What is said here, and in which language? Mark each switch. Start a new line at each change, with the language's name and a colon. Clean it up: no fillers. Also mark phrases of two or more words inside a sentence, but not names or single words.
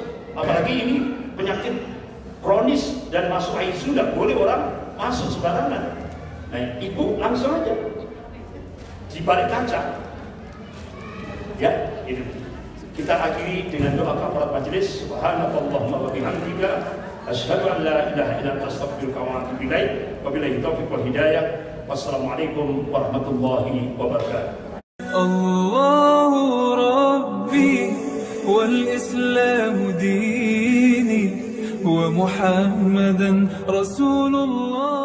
Indonesian: Apalagi ini penyakit kronis dan masuk ICU tidak boleh orang masuk sembarangan. Nah, ibu langsung aja di balik kaca. Ya, itu. Kita akhiri dengan doa kafarat majelis.
Arabic: سبحانك اللهم وبحمدك أشهد أن لا إله إلا أنت أستغفرك وأتوب إليك. وبالله التوفيق والهداية. والسلام عليكم ورحمة الله وبركاته. الله ربي والإسلام ديني ومحمدا رسول الله.